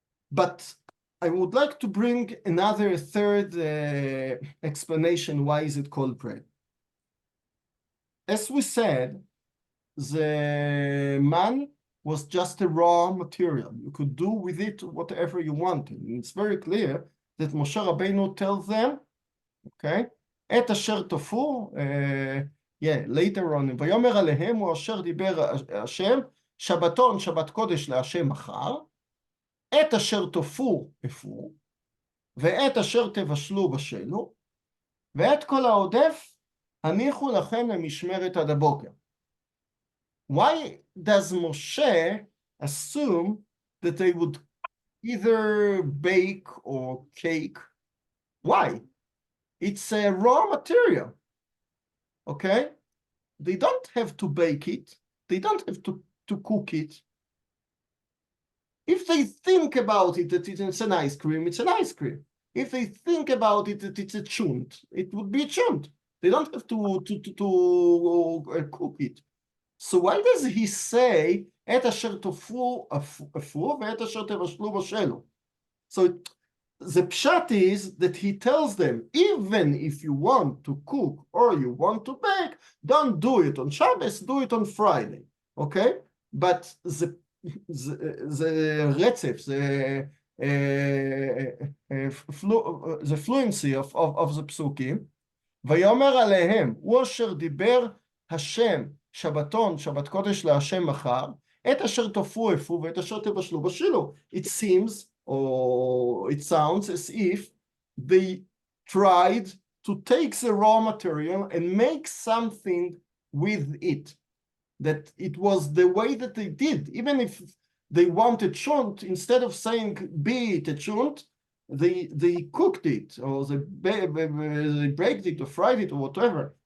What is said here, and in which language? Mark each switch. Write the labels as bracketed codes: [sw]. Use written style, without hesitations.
[en] But I would like to bring another third explanation. Why is it called bread? As we said, the man was just a raw material. You could do with it whatever you wanted. And it's very clear that Moshe Rabbeinu tells them, okay, [he] את אשר תופו, [en] later on, [he] ויאמר עליהם הוא אשר דיבר השם, שבתון, שבת קודש להשם מחר, את אשר תופו אפו, ואת אשר תבשלו בשלו, ואת כל העודף הניחו לכם למשמרת עד הבוקר. [en] Why does Moshe assume that they would either bake or cake? Why? It's a raw material, okay? They don't have to bake it. They don't have to cook it. If they think about it that it's an ice cream, it's an ice cream. If they think about it that it's a chunt, it would be a chunt. They don't have to cook it. So why does he say, [he] את אשר תופו אפו ואת אשר תבשלו בשלו? [en] So the pshat is that he tells them, even if you want to cook or you want to bake, don't do it on Shabbos, do it on Friday, okay? [he] But the רצף, [en] the fluency of the psukim, [he] ויאמר עליהם, הוא אשר דיבר השם, שבתון, שבת קודש להשם מחר, את אשר תופו אפו ואת אשר תבשלו בשלו. [en] It seems, or it sounds as if they tried to take the raw material and make something with it. That it was the way that they did. Even if they wanted chunt, instead of saying be it a chunt, they cooked it, or they baked it, or fried it, or whatever.